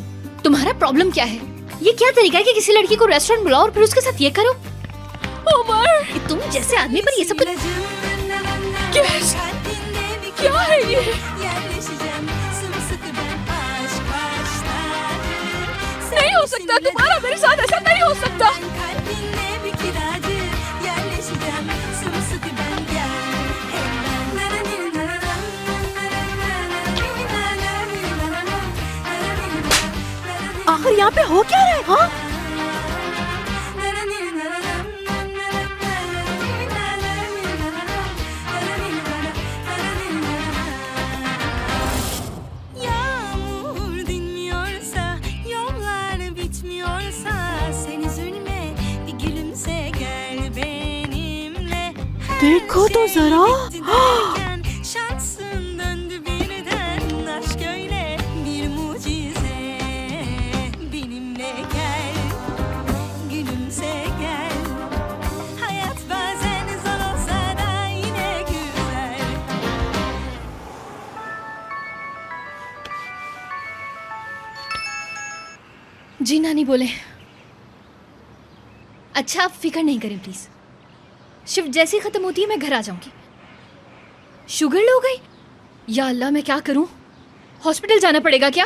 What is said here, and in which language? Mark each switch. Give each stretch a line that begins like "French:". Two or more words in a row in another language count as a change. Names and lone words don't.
Hindi: तुम्हारा प्रॉब्लम क्या है? ये क्या तरीका है कि किसी लड़की को रेस्टोरेंट बुलाओ और फिर उसके साथ ये करो? उमर! तुम जैसे आदमी पर ये सब कुछ... क्या है ये? सकता, तुम्हारा मेरे साथ ऐसा नहीं हो सकता।
Turkish: Kalbinle bir kiracı yerleşeceğim sımsıkı ben gel.
Hindi: आखिर यहाँ पे हो क्या रहा है? हाँ?
Turkish: Yağmur dinmiyorsa, yollar bitmiyorsa, sen üzülme, bir gülümse gel benimle.
Hindi: देखो तो जरा।
Turkish: Bitti derken şansın döndü birden, aşk öyle bir mucize. Benimle gel, gülümse gel. Hayat bazen zor olsa da yine güzel.
Hindi: जी नानी बोले। अच्छा आप फिक्र नहीं करें प्लीज, शिफ्ट जैसे ही खत्म होती है मैं घर आ जाऊंगी।
English: sugar low
Hindi: गई,
Arabic: يا الله
Hindi: मैं क्या करूं, हॉस्पिटल जाना पड़ेगा क्या?